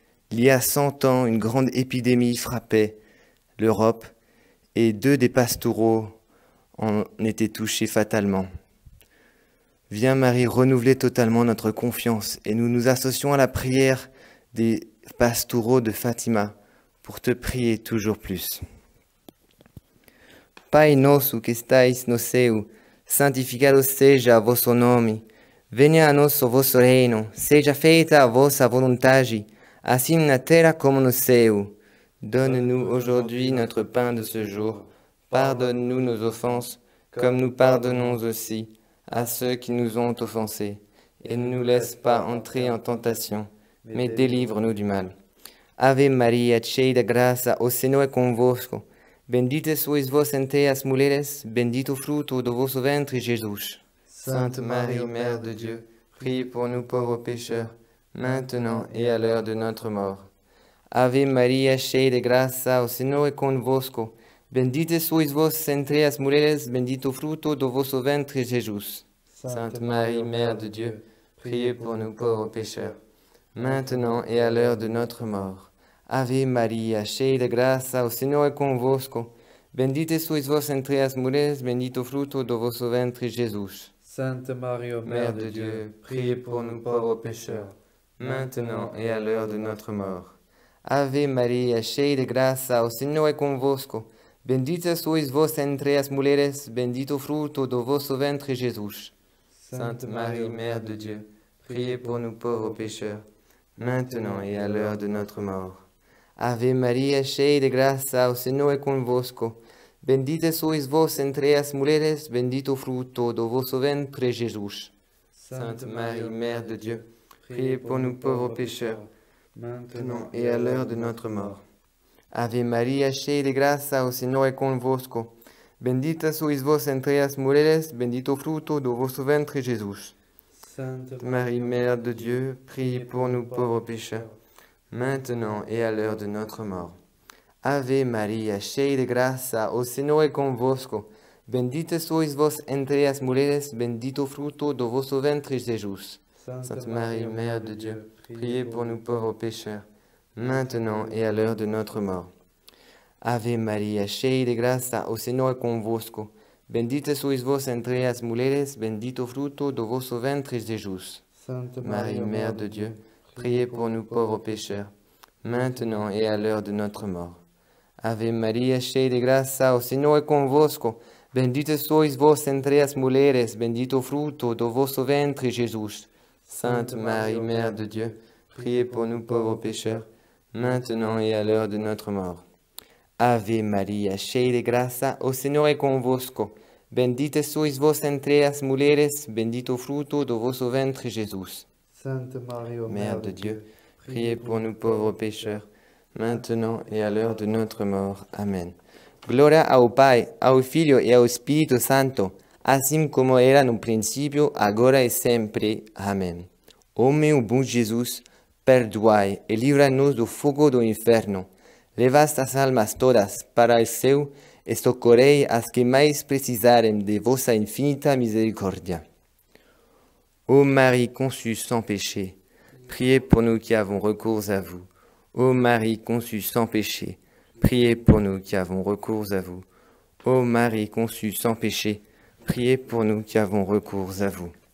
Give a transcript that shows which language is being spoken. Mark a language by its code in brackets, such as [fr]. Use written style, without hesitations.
[fr] Il y a 100 ans, une grande épidémie frappait l'Europe et 2 des pastoureaux en étaient touchés fatalement. Viens Marie renouveler totalement notre confiance et nous nous associons à la prière des pastoureaux de Fatima pour te prier toujours plus. [pt] Pai nosso que estais no céu, santificado seja vosso nome. Venha a nós o vosso reino, seja feita a vossa vontade, assim na terra como no céu. [fr] Donne-nous aujourd'hui notre pain de ce jour. Pardonne-nous nos offenses, comme nous pardonnons aussi à ceux qui nous ont offensés. Et ne nous laisse pas entrer en tentation, mais délivre-nous du mal. [pt] Ave Maria, cheia de graça, o Senhor é convosco. Bendita sois vós entre as mulheres, bendito fruto do vosso ventre, Jesus. [fr] Sainte Marie, Mère de Dieu, priez pour nous pauvres pécheurs, maintenant et à l'heure de notre mort. [pt] Ave Maria, cheia de graça, o Senhor é convosco. Bendita sois vós entre as mulheres, bendito fruto do vosso ventre, Jesus. [fr] Sainte Marie, Mère de Dieu, priez pour nous pauvres pécheurs, maintenant et à l'heure de notre mort. [pt] Ave Maria, cheia de graça, o Senhor é convosco. Bendita sois vós entre as mulheres, bendito fruto do vosso ventre, Jesus. [fr] Sainte Marie, Mère de Dieu, priez pour nous pauvres pécheurs, maintenant et à l'heure de notre mort. [pt] Ave Maria, cheia de graça, o Senhor é convosco. Bendita sois vós entre as mulheres, bendito fruto do vosso ventre, Jesus. [fr] Sainte Marie, Mère de Dieu, priez pour nous pauvres pécheurs, maintenant et à l'heure de notre mort. [pt] Ave Maria, cheia de graça, o Senhor é convosco. Bendita sois vós entre as mulheres, bendito fruto do vosso ventre, Jesus. [fr] Sainte Marie, Mère de Dieu, priez pour nous pauvres pécheurs, maintenant et à l'heure de notre mort. [pt] Ave Maria, cheia de graça, o Senhor é convosco. Bendita sois vós entre as mulheres, bendito fruto do vosso ventre, Jesus. [fr] Sainte Marie, Mère de Dieu, priez pour nous pauvres pécheurs, maintenant et à l'heure de notre mort. [pt] Ave Maria, cheia de graça, o Senhor é convosco. Bendita sois vós entre as mulheres, bendito fruto do vosso ventre, Jesus. [fr] Sainte Marie, Mère de Dieu, priez pour nous pauvres pécheurs, maintenant et à l'heure de notre mort. [pt] Ave Maria, cheia de graça, o Senhor é convosco. Bendita sois vós entre as mulheres, bendito fruto do vosso ventre, Jesus. [fr] Sainte Marie, Mère de Dieu, priez pour nous pauvres pécheurs, maintenant et à l'heure de notre mort. [pt] Ave Maria, cheia de graça, o Senhor é convosco. Bendita sois vós entre as mulheres, bendito fruto do vosso ventre, Jesus. [fr] Sainte Marie, Mère de Dieu, priez pour nous pauvres pécheurs, maintenant et à l'heure de notre mort. [pt] Ave Maria, cheia de graça, o Senhor é convosco. Bendita sois vós entre as mulheres, bendito fruto do vosso ventre, Jesus. [fr] Sainte Marie, Mère de Dieu, priez pour nous pauvres pécheurs, maintenant et à l'heure de notre mort. Amen. [pt] Glória ao Pai, ao Filho e ao Espírito Santo, assim como era no princípio, agora e sempre. Amém. Ó meu bom Jesus, perdoai e livra-nos do fogo do inferno. Levai as almas todas para o céu e socorrei as que mais precisarem de vossa infinita misericórdia. [fr] Ô Marie conçue sans péché, priez pour nous qui avons recours à vous. Ô Marie conçue sans péché, priez pour nous qui avons recours à vous. Ô Marie conçue sans péché, priez pour nous qui avons recours à vous.